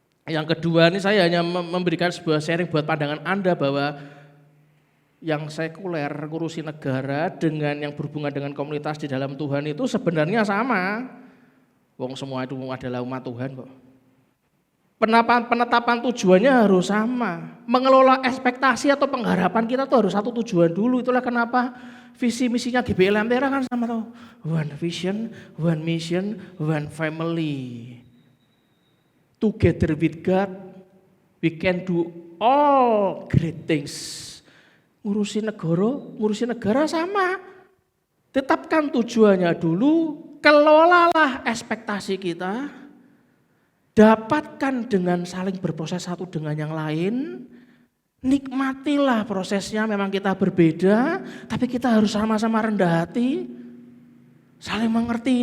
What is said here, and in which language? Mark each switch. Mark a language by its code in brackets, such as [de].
[id] Yang kedua ini saya hanya memberikan sebuah sharing buat pandangan Anda bahwa yang sekuler, ngurusi negara dengan yang berhubungan dengan komunitas di dalam Tuhan itu sebenarnya sama. Wong semua itu adalah umat Tuhan kok. Penetapan tujuannya harus sama. Mengelola ekspektasi atau pengharapan kita tuh harus satu tujuan dulu. Itulah kenapa visi misinya GBI Lentera kan sama tuh. [en] One vision, one mission, one family. Together with God, we can do all great things. [id] Ngurusi negara sama. Tetapkan tujuannya dulu, kelolalah ekspektasi kita, dapatkan dengan saling berproses satu dengan yang lain, nikmatilah prosesnya. Memang kita berbeda, tapi kita harus sama-sama rendah hati, saling mengerti.